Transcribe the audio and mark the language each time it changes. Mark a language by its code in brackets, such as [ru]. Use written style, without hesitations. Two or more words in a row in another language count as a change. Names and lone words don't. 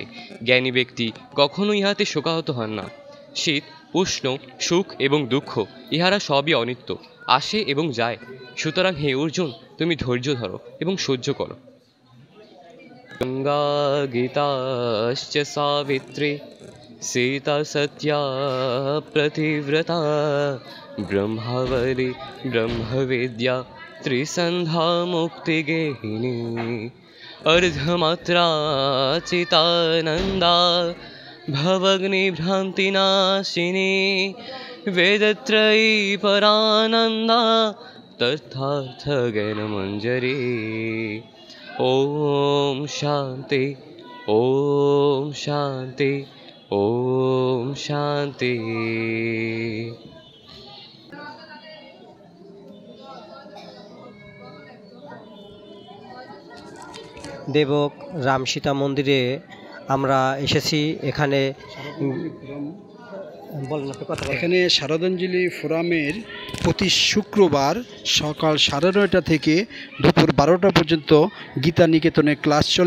[bn] জ্ঞানী ব্যক্তি কখনো ইহাতে শোকাহত হন না। শীত, উষ্ণ, সুখ এবং দুঃখ ইহারা সবই অনিত্য, আসে এবং যায়। সুতরাং হে অর্জুন, তুমি ধৈর্য ধরো এবং সহ্য করো। [sa] গঙ্গা গীতাশ্চ সাবিত্রী सीता सत्या प्रतिव्रता ब्रह्मावली ब्रह्मविद्या त्रिसन्धा मुक्तिगेहिनी अर्धमात्रा चितानन्दा भवग्निभ्रान्तिनाशिनी वेदत्रयी परानन्दा तथार्थज्ञानमञ्जरी। ॐ शान्ति ॐ शान्ति ओम शांति। [bn] দেবক রামসীতা মন্দিরে আমরা এসেছি। এখানে এখানে শারদাঞ্জলি ফোরামের প্রতি শুক্রবার সকাল 9:30 থেকে দুপুর 12টা পর্যন্ত গীতা নিকেতনে ক্লাস চলে।